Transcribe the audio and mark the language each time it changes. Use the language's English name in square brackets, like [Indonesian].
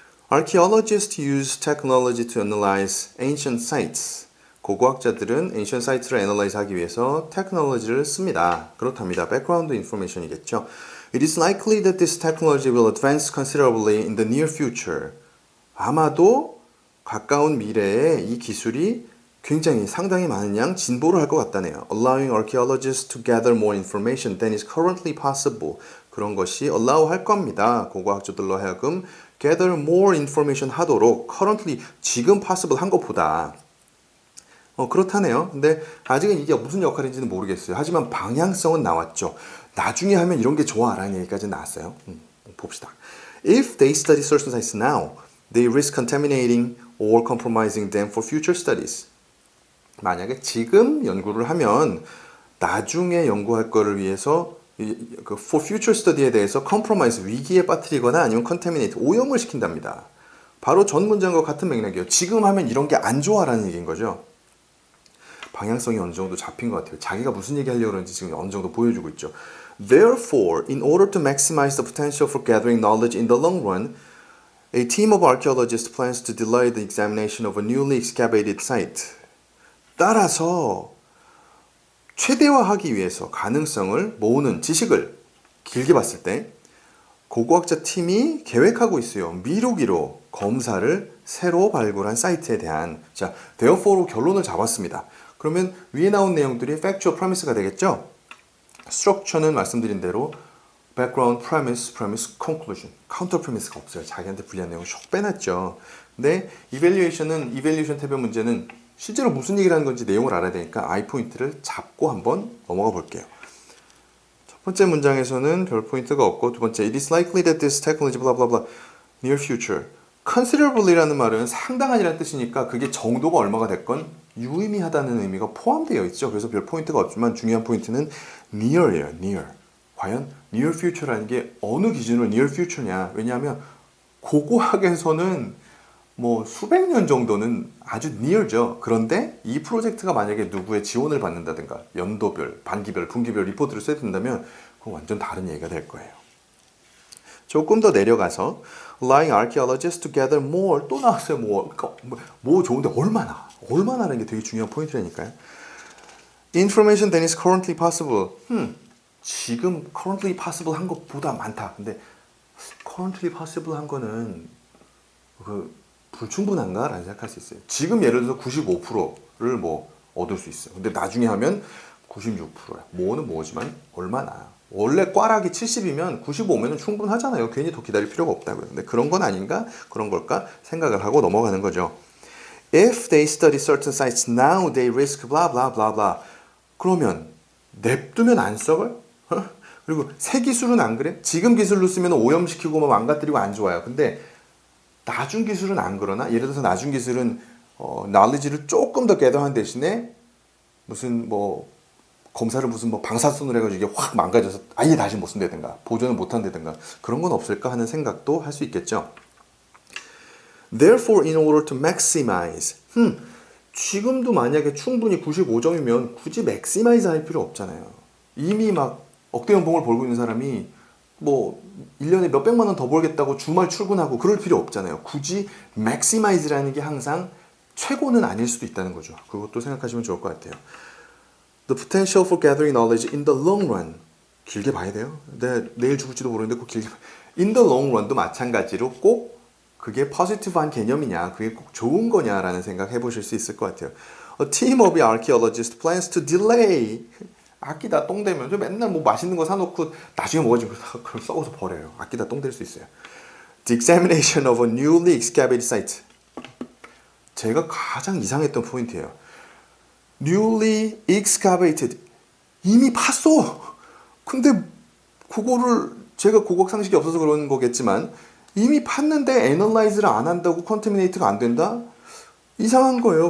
[English] Archaeologists use technology to analyze ancient sites. [Korean] 고고학자들은 ancient sites를 analyze 하기 위해서 테크놀로지를 씁니다. 그렇답니다. [English] background information이겠죠. It is likely that this technology will advance considerably in the near future. [Korean] 아마도 가까운 미래에 이 기술이 굉장히 상당히 많은 양 진보를 할 것 같다네요. [English] Allowing archaeologists to gather more information than is currently possible. [Korean] 그런 것이 allow 할 겁니다. 고고학자들로 하여금 [English] gather more information [Korean] 하도록 currently 지금 possible 한 것보다 그렇다네요. 근데 아직은 이게 무슨 역할인지는 모르겠어요. 하지만 방향성은 나왔죠. 나중에 하면 이런 게 좋아 라는 얘기까지 나왔어요. 봅시다. [English] If they study certain sites now, they risk contaminating or compromising them for future studies. [Korean] 만약에 지금 연구를 하면 나중에 연구할 거를 위해서 for future study에 대해서 compromise, 위기에 빠뜨리거나 아니면 contaminate, 오염을 시킨답니다. 바로 전 문장과 같은 맥락이에요. 지금 하면 이런 게 안 좋아라는 얘기인 거죠. 방향성이 어느 정도 잡힌 것 같아요. 자기가 무슨 얘기 하려고 그러는지 지금 어느 정도 보여주고 있죠. [English] Therefore, in order to maximize the potential for gathering knowledge in the long run, a team of archaeologists plans to delay the examination of a newly excavated site. [Korean] 따라서 최대화하기 위해서 가능성을 모으는 지식을 길게 봤을 때 고고학자 팀이 계획하고 있어요. 미루기로 검사를 새로 발굴한 사이트에 대한 자, therefore로 결론을 잡았습니다. 그러면 위에 나온 내용들이 factual premise가 되겠죠? structure는 말씀드린 대로 background, premise, conclusion, counter premise가 없어요. 자기한테 불리한 내용을 쏙 빼놨죠. 근데 evaluation은 evaluation 탭의 문제는 실제로 무슨 얘기를 하는 건지 내용을 알아야 되니까 I 포인트를 잡고 한번 넘어가 볼게요. 첫 번째 문장에서는 별 포인트가 없고 두 번째 [English] It is likely that this technology blah blah blah near future considerably [Korean] 라는 말은 상당한이라는 뜻이니까 그게 정도가 얼마가 됐건 유의미하다는 의미가 포함되어 있죠. 그래서 별 포인트가 없지만 중요한 포인트는 near예요. near. 과연 near future라는 게 어느 기준으로 near future냐. 왜냐하면 고고학에서는 뭐 수백 년 정도는 아주 near죠. 그런데 이 프로젝트가 만약에 누구의 지원을 받는다든가 연도별, 반기별, 분기별 리포트를 써야 된다면 그건 완전 다른 얘기가 될 거예요. 조금 더 내려가서 [English] allowing archaeologists to gather more [Korean] 또 나왔어요. 뭐 좋은데 얼마나라는 게 되게 중요한 포인트라니까요. [English] Information that is currently possible. [Korean] 지금 currently possible 한 것보다 많다. 근데 currently possible 한 거는 불충분한가? 라는 생각할 수 있어요. 지금 예를 들어서 95%를 뭐 얻을 수 있어요. 근데 나중에 하면 96%야. 뭐는 뭐지만 얼마나. 원래 꽈락이 70이면 95면은 충분하잖아요. 괜히 더 기다릴 필요가 없다고요. 근데 그런 건 아닌가? 그런 걸까? 생각을 하고 넘어가는 거죠. [English] If they study certain sites now, they risk blah blah blah blah. [Korean] 그러면 냅두면 안 썩어요? 그리고 새 기술은 안 그래? 지금 기술로 쓰면 오염시키고 막 망가뜨리고 안 좋아요. 근데 나중 기술은 안 그러나? 예를 들어서 나중 기술은 knowledge를 조금 더 gather한 대신에 무슨 뭐 검사를 무슨 뭐 방사선으로 해가지고 이게 확 망가져서 아예 다시 못 쓴다든가 보존을 못 한다든가 그런 건 없을까 하는 생각도 할 수 있겠죠. [English] Therefore, in order to maximize [Korean] 지금도 만약에 충분히 95점이면 굳이 maximize 할 필요 없잖아요. 이미 막 억대 연봉을 벌고 있는 사람이 뭐 1년에 몇백만 원 더 벌겠다고 주말 출근하고 그럴 필요 없잖아요. 굳이 maximize라는 게 항상 최고는 아닐 수도 있다는 거죠. 그것도 생각하시면 좋을 것 같아요. [English] The potential for gathering knowledge in the long run. [Korean] 길게 봐야 돼요. 내일 죽을지도 모르는데 꼭 길게 [English] In the long run [Korean] 도 마찬가지로 꼭 그게 positive한 개념이냐, 그게 꼭 좋은 거냐라는 생각 해보실 수 있을 것 같아요. [English] A team of archaeologists plans to delay. [Korean] 아끼다 똥 되면 맨날 뭐 맛있는 거 사놓고 나중에 먹어지 그걸 썩어서 버려요. 아끼다 똥 될 수 있어요. [English] The examination of a newly excavated site. [Korean] 제가 가장 이상했던 포인트예요. [English] Newly excavated. [Korean] 이미 팠어. 근데 그거를 제가 고고학 상식이 없어서 그런 거겠지만 이미 팠는데 애널라이즈를 안 한다고 컨테미네이트가 안 된다? 이상한 거예요.